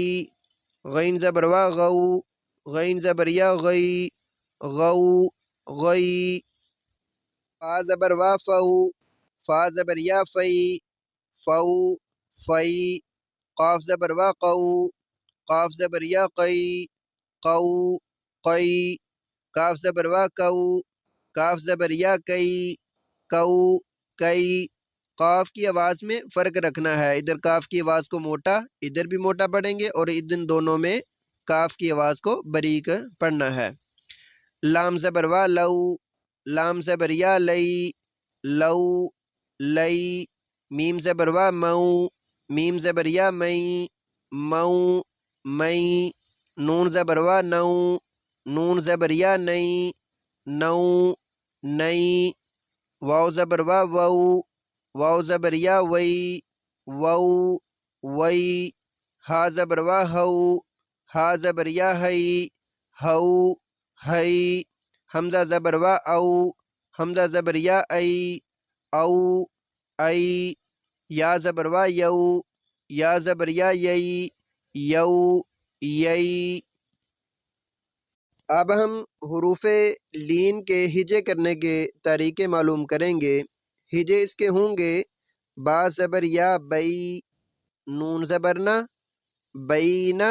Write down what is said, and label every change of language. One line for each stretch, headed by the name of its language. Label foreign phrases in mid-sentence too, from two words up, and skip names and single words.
Urdu: غین زبر وا غو، غین زبر یا غئی، غو غئی۔ فا زبر وا فو، فا زبر یا فئی، فو فئی۔ قاف زبر وا قو، قاف زبر یا قئی، قو قئی۔ کاف زبر وا کو، کاف زبر یا کئی، کو کئی۔ قاف کی آواز میں فرق رکھنا ہے، ادھر کاف کی آواز کو موٹا، ادھر بھی موٹا پڑھیں گے، اور ان دونوں میں کاف کی آواز کو باریک پڑھنا ہے۔ لام زبر وا لو، لام زبر یا لئی، لو لئی۔ میم زبر وا مو، میم زبر یا مئی، مو مئی۔ نون زبر وا نو، نون زبر یا نئی، نو نئی۔ واو زبر وا وو، واو زبر یا وئی، وو وئی۔ ہا زبر وا ہو، ہا زبر یا ہئی، ہو ہئی۔ حمزہ زبر وا او، حمزہ زبر یا ای، او ای۔ یا زبر وا یو، یا زبر یا یئی، یو یئی۔ اب ہم حروف لین کے ہجے کرنے کے طریقے معلوم کریں گے۔ ہجے اس کے ہوں گے با زبر یا بئی، نون زبر نہ، بینہ۔